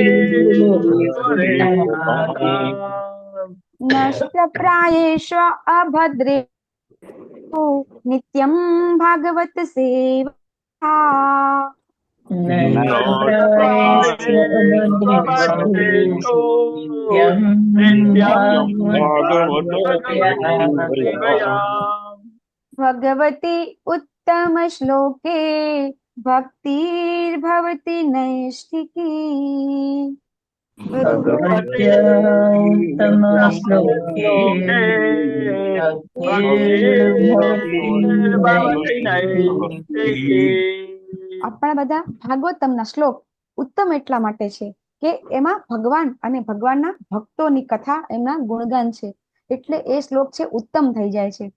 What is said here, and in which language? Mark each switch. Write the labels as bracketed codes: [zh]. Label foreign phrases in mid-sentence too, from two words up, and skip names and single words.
[sa] नष्टप्रायेष्व अभद्रेषु नित्यं भागवत सेवा भगवती उत्तम श्लोके भक्तिर्भवति नैष्ठिकी [gu] આપણા બધા ભાગવતમના શ્લોક ઉત્તમ એટલા માટે છે કે એમાં ભગવાન અને ભગવાનના ભક્તોની કથા એમના ગુણગાન છે, એટલે એ શ્લોક છે ઉત્તમ થઈ જાય છે.